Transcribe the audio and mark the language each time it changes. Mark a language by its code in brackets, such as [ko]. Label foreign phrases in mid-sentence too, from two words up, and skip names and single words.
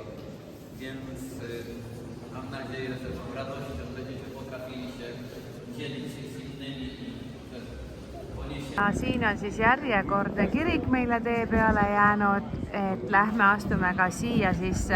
[pl] Więc mam nadzieję, że tą radością będziecie potrafili się dzielić się z innymi i poniesiemy. [et] Siin on siis järjekordne kirik meile tee peale jäänud, et lähme astume ka siia sisse.